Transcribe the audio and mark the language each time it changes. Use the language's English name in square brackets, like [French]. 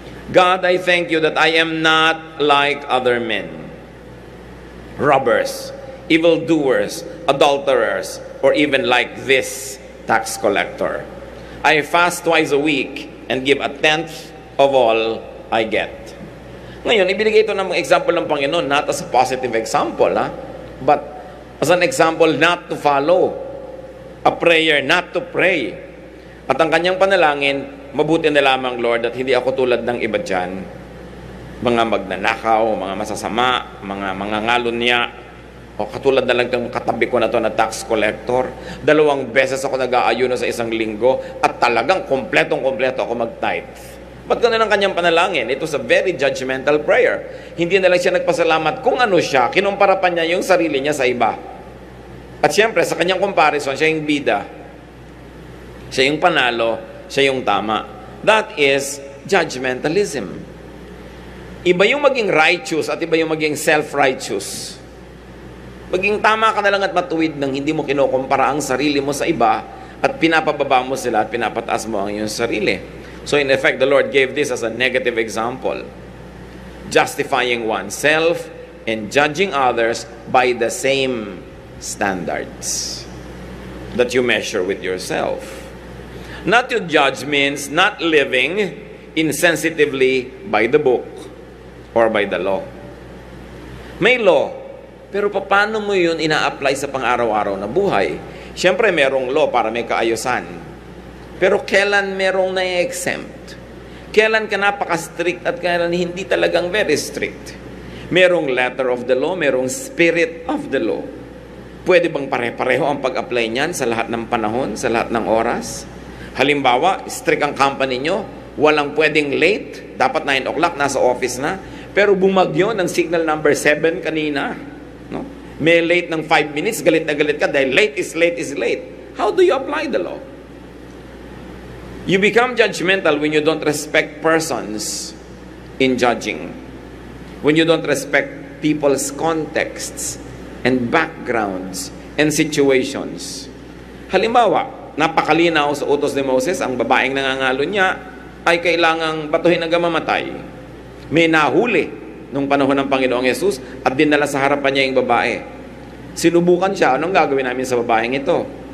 [English] God, I thank you that I am not like other men, robbers, evildoers, adulterers, or even like this tax collector. I fast twice a week and give a tenth of all I get. [Filipino] Ngayon, ibinigay ito ng example ng Panginoon, [English] not as a positive example, but as an example not to follow, a prayer not to pray. [Filipino] At ang kanyang panalangin, mabuti na lamang, Lord, at hindi ako tulad ng iba dyan, mga magnanakaw, mga masasama, mga ngalon o katulad na lang ng katabi ko na to na tax collector. 2 beses ako nag-aayuno sa isang linggo at talagang kompletong-kompleto ako mag-tithe. Ba't ganun ang kanyang panalangin? [English] It was a very judgmental prayer. [Filipino] Hindi na lang siya nagpasalamat kung ano siya, kinumpara pa niya yung sarili niya sa iba. At siyempre, sa kanyang comparison, siya yung bida. Siya yung panalo, siya yung tama. [English] That is judgmentalism. [Filipino] Iba yung maging righteous at iba yung maging self-righteous. Maging tama ka na lang at matuwid nang hindi mo kinukumpara ang sarili mo sa iba at pinapababa mo sila at pinapataas mo ang iyong sarili. [English] So in effect, the Lord gave this as a negative example. Justifying oneself and judging others by the same standards that you measure with yourself. Not to judge means not living insensitively by the book or by the law. [Filipino] May law, pero paano mo yun ina-apply sa pang-araw-araw na buhay? Siyempre, merong law para may kaayusan. Pero kailan merong na-exempt? Kailan ka napaka-strict at kailan hindi talagang very strict? Merong letter of the law, merong spirit of the law. Pwede bang pare-pareho ang pag-apply niyan sa lahat ng panahon, sa lahat ng oras? Halimbawa, strict ang company nyo, walang pwedeng late, dapat 9 o'clock, nasa office na, pero bumagyo ng signal number 7 kanina. No? May late ng 5 minutes, galit na galit ka dahil [English] late is late is late. How do you apply the law? You become judgmental when you don't respect persons in judging. When you don't respect people's contexts and backgrounds and situations. [Filipino] Halimbawa, napakalinaw sa utos ni Moses, ang babaeng nangangalo niya ay kailangang batuhin hanggang mamatay. May nahuli nung panahon ng Panginoong Yesus at dinala sa harapan niya yung babae. Sinubukan siya, anong gagawin namin sa babaeng ito?